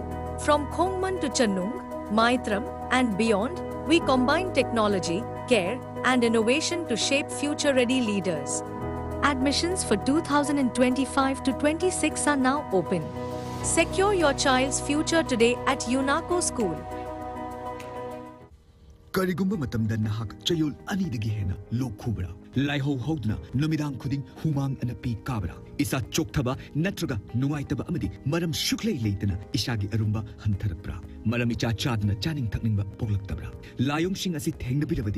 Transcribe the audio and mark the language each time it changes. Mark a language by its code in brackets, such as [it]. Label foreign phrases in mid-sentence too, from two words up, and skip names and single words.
[en] From Khongman to Channung, Maitram, and beyond, we combine technology, care, and innovation to shape future-ready leaders. Admissions for 2025 to 26 are now open. Secure your child's future today at UNACO School. [mni] Karigumba matamda nahak chayol anidagi hena lokhubra laiho hodna namidang khuding humang anapi kabra isa chokthaba natraga nuaitaba amadi maram shuklei leitana ishagi arumba hantarakbra maram icha chadna chaning thakningba poglaktabra layong sing asi thengnabirabadi